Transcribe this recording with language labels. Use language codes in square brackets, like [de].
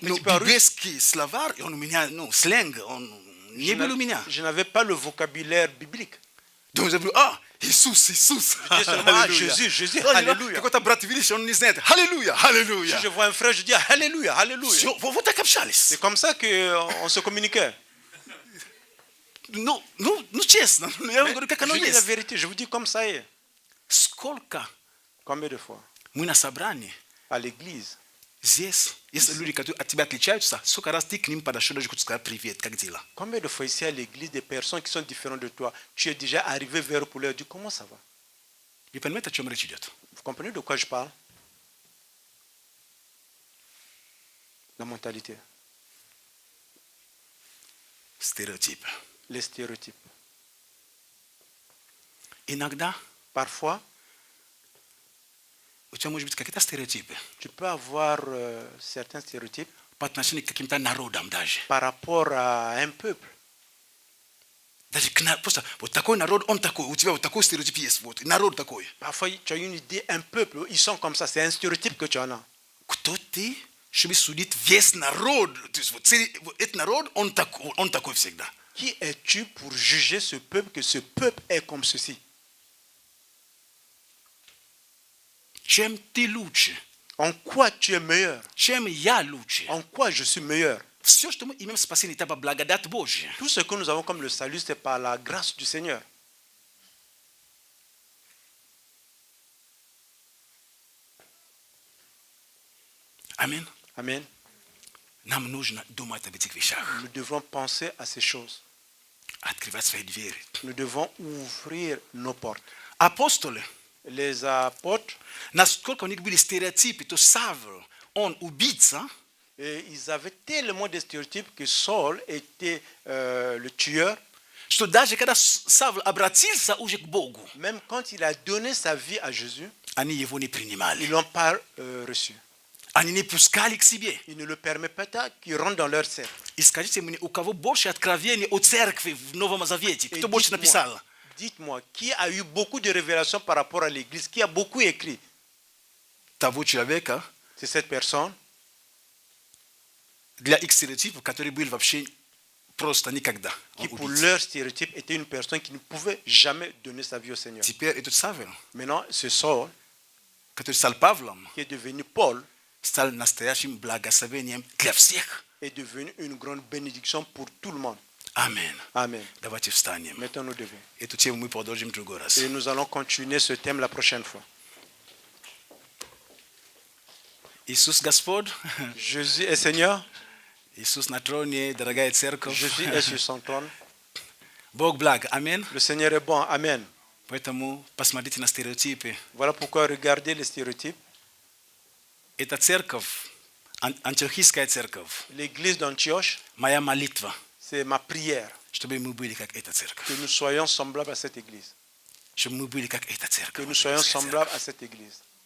[ru] Но [fr] petit peu en russe. [ru] библейский словарь, он у меня, сленг, он не был у меня. [fr] Je n'avais pas le vocabulaire biblique. Donc, je dis, Isus, Isus. dis seulement ah, Jésus, Jésus, Alléluia. [ru] Какой-то брат видишь, он не знает. Аллилуйя, Аллилуйя. [fr] Si je vois un frère, je dis Alléluia, Alléluia. [ru] Все, вот так общались. [fr] C'est comme ça qu'on se communiquait. [ru] Ну, честно, я вам говорю, как оно [fr] Je dis la [ru] есть. [fr] vérité, je vous dis comme ça est. [ru] Сколько [fr] Combien de fois [ru] мы на собрании, [fr] à l'église, [ru] здесь, если люди, которые от тебя отличаются, сколько раз ты к ним подошел, даже хочешь сказать привет, как дела? [fr] combien de fois ici à l'église, des personnes qui sont différentes de toi, tu es déjà arrivé vers eux pour leur dire comment ça va? [ru] Вы понимаете, о чем речь идет? [fr] Vous comprenez de quoi je parle? La mentalité, [ru] Стереотипы. [fr] les stéréotypes. [ru] Иногда [fr] Parfois, [ru] у тебя может быть какие-то стереотипы [fr] tu peux avoir certains stéréotypes [ru] по отношению к каким-то народам даже. [fr] par rapport à un peuple. [ru] Даже просто вот такой народ, он такой, у тебя вот такой стереотип есть, вот, и народ такой. [fr] Parfois, tu as une idée, un peuple, ils sont comme ça, c'est un stéréotype que tu en as. [ru] Кто ты, чтобы судить весь народ? То есть вот этот народ, он такой всегда. [fr] Qui es-tu pour juger ce peuple, que ce peuple est comme ceci? [ru] Чем ты лучше? [fr] En quoi tu es meilleur? [ru] Чем я лучше? [fr] En quoi je suis meilleur? [ru] Все, что мы имеем спасение, это по благодать Божья. [fr] Tout ce que nous avons comme le salut, c'est par la grâce du Seigneur. [ru] Аминь. [fr] Amen. [ru] Нам нужно думать об этих вещах. [fr] Nous devons penser à ces choses. [ru] Открывать свои двери. [fr] Nous devons ouvrir nos portes. [ru] Апостолы, [fr] Les apôtres, [ru] насколько у них были стереотипы, то Савл, он убийца, [fr] ils avaient tellement de stéréotypes que Saul était le tueur. [ru] что даже когда Савл обратился уже к Богу, [fr] Même quand il a donné sa vie à Jésus, [ru] они его не принимали. [fr] ils ne l'ont pas reçu. [ru] Они не пускали к себе. [fr] Ils ne le permettent pas qu'il rentre dans leur cercle. [ru] И скажите мне, у кого больше откровений о церкви в Новом Завете? [fr] Et [ru] Кто больше написал? [fr] dites-moi, qui a eu beaucoup de révélations par rapport à l'Église? Qui a beaucoup écrit? [ru] Того человека, [fr] C'est cette personne [ru] для их стереотипов, который был вообще просто никогда. [fr] qui, [ru] Он [fr] pour [ru] убийца. [fr] leur stéréotype, était une personne qui ne pouvait jamais donner sa vie au Seigneur. [ru] Теперь этот Савл, [fr] Maintenant, ce Saul, [ru] который стал Павлом, [fr] qui est devenu Paul, [ru] стал настоящим благословением для всех. [fr] est devenu une grande bénédiction pour tout le monde. [ru] Аминь. [fr] Amen. [ru] Давайте встанем. [fr] Mettons-nous debout. [ru] Эту тему мы продолжим в другой раз. [fr] Et nous allons continuer ce thème la prochaine fois. [ru] Иисус Господь, [fr] Jésus est Seigneur. [ru] Иисус на троне, дорогая церковь. [fr] Jésus est sur son trône. [ru] Бог благ. Аминь. [fr] Le Seigneur est bon. Amen. [ru] Поэтому посмотрите на стереотипы. [fr] Voilà pourquoi regardez les stéréotypes. [ru] Эта церковь, антиохийская церковь, [fr] L'église d'Antioche, [ru] моя молитва, [fr] c'est ma prière [ru] чтобы мы были как эта церковь. [fr] que nous soyons semblables à cette église. [ru] Чтобы мы были как эта церковь. [fr] nous soyons semblables à cette église.